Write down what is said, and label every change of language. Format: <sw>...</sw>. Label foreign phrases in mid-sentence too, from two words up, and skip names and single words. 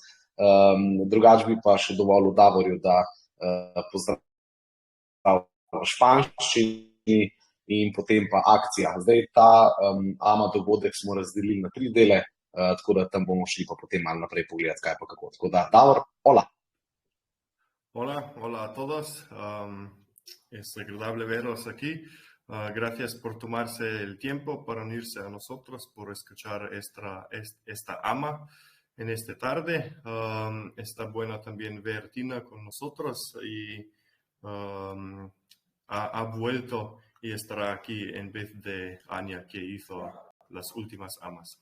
<sl>Drugač bi pa še dovolj v Davorju, da pozdrav v španščini in potem pa akcija. Zdaj ta AMA dogodek smo razdelili na 3 dele, tako da tam bomo šli pa potem malo naprej pogledati, kaj pa kako. Tako da, Davor,</sl> <es>hola. Hola a todos. Es agradable veros aquí. Gracias por tomarse el tiempo para unirse a nosotros, por escuchar esta AMA. En esta tarde. Está bueno también ver Tina con nosotros y ha vuelto y estará aquí en vez de Anya, que hizo las últimas AMAs.</es>